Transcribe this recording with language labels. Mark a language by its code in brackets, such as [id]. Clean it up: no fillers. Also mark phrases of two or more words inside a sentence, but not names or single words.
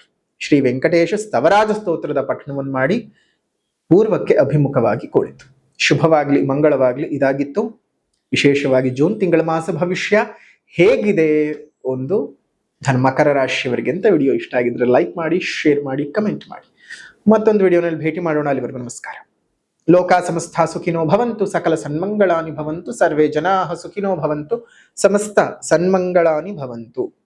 [kn] ಶ್ರೀ ವೆಂಕಟೇಶ ಸ್ತವರಾಜ ಸ್ತೋತ್ರದ ಪಠಣವನ್ನು ಮಾಡಿ ಪೂರ್ವಕ್ಕೆ ಅಭಿಮುಖವಾಗಿ ಕುಳಿತು. ಶುಭವಾಗ್ಲಿ, ಮಂಗಳವಾಗ್ಲಿ. ಇದಾಗಿತ್ತು ವಿಶೇಷವಾಗಿ ಜೂನ್ ತಿಂಗಳ ಮಾಸ ಭವಿಷ್ಯ ಹೇಗಿದೆ ಒಂದು ಮಕರ ರಾಶಿಯವರಿಗೆ ಅಂತ. ವಿಡಿಯೋ ಇಷ್ಟ ಆಗಿದ್ರೆ ಲೈಕ್ ಮಾಡಿ, ಶೇರ್ ಮಾಡಿ, ಕಮೆಂಟ್ ಮಾಡಿ. ಮತ್ತೊಂದು ವಿಡಿಯೋನಲ್ಲಿ ಭೇಟಿ ಮಾಡೋಣ. ಅಲ್ಲಿವರೆಗೂ ನಮಸ್ಕಾರ. [sa] ಲೋಕ ಸಮಸ್ತ ಸುಖಿನೋ ಭವಂತು, ಸಕಲ ಸನ್ಮಂಗಳಾನಿ ಭವಂತು, ಸರ್ವೇ ಜನಾಃ ಸುಖಿನೋ ಭವಂತು, ಸಮಸ್ತ ಸನ್ಮಂಗಳಾನಿ ಭವಂತು.